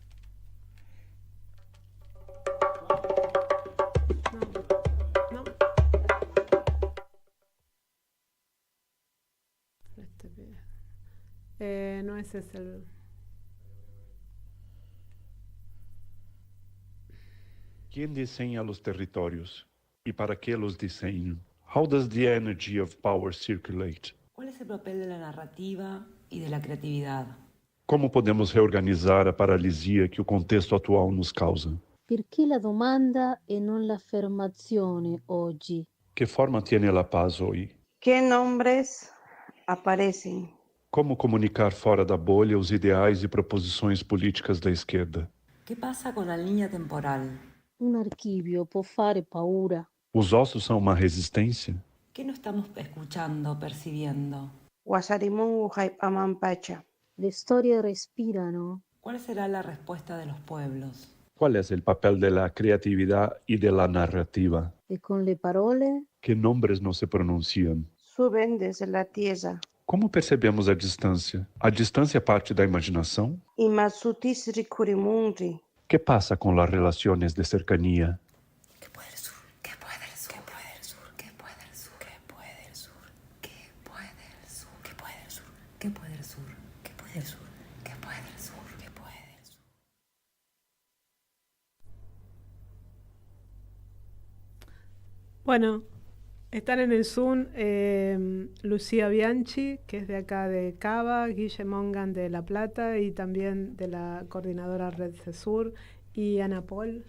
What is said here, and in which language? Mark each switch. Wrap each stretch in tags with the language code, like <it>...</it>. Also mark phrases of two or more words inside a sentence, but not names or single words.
<es>No ese es el... ¿Quién diseña los territorios? ¿Y para qué los diseñan?</es> <en>How does the energy of power circulate?</en> <es>¿Cuál es el papel de la narrativa y de la creatividad?</es> <pt>Como podemos reorganizar a paralisia que o contexto atual nos causa?</pt> <it>Perché la domanda e non l'affermazione oggi?</it> <es>Que forma tiene la paz hoy? ¿Qué nombres aparecen?</es> <pt>Como comunicar fora da bolha os ideais e proposições políticas da esquerda?</pt> <es>¿Qué pasa con la línea temporal?</es> <it>Un archivio può fare paura.</it> <pt>Os ossos são uma resistência?</pt> <es>¿Qué no estamos escuchando, percibiendo?</es> <it>Le storie respirano.</it> <es>¿Cuál será la respuesta de los pueblos?</es> <pt>Qual é o papel da criatividade e da narrativa?</pt> <it>E con le parole?</it> <pt>Que nomes não se pronunciam?</pt> <es>Suben desde la tierra.</es> <pt>Como percebemos a distância? A distância parte da imaginação? Que passa com as relações de cercania?</pt> <es>¿Qué puede el sur? ¿Qué puede el sur? ¿Qué puede el sur? ¿Qué puede el sur? ¿Qué puede el sur? ¿Qué puede el sur? ¿Qué puede el sur? ¿Qué puede el sur? ¿Qué puede el sur? ¿Qué puede el sur? Bueno, están en el Zoom Lucía Bianchi, que es de acá de Cava, Guille Mongan de La Plata y también de la coordinadora Red CESUR, y Ana Paul.</es>